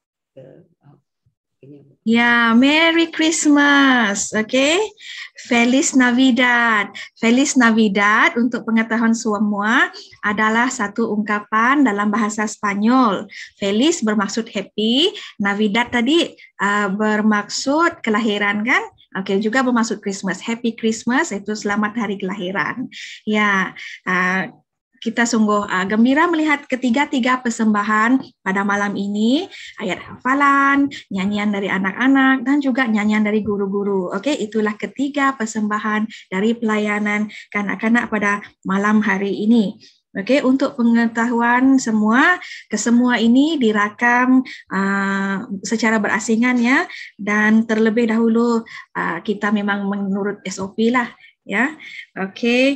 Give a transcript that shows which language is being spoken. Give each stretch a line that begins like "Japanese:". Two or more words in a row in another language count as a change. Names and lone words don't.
English: Ya, Merry Christmas. Okay.
Spanish: Feliz Navidad. Feliz Navidad
Malay: untuk pengetahuan semua adalah satu ungkapan dalam bahasa Spanyol. Feliz bermaksud happy. Navidad tadi bermaksud kelahiran kan? Oke, juga bermaksud Christmas.
English: Happy Christmas
Malay: itu selamat hari kelahiran. Ya, kita sungguh gembira melihat ketiga-tiga persembahan pada malam ini, ayat hafalan, nyanyian dari anak-anak, dan juga nyanyian dari guru-guru. Oke, itulah ketiga persembahan dari pelayanan kanak-kanak pada malam hari ini. Oke, untuk pengetahuan semua, kesemua ini dirakam secara berasingan ya, dan terlebih dahulu kita memang menurut SOP lah. Ya, oke.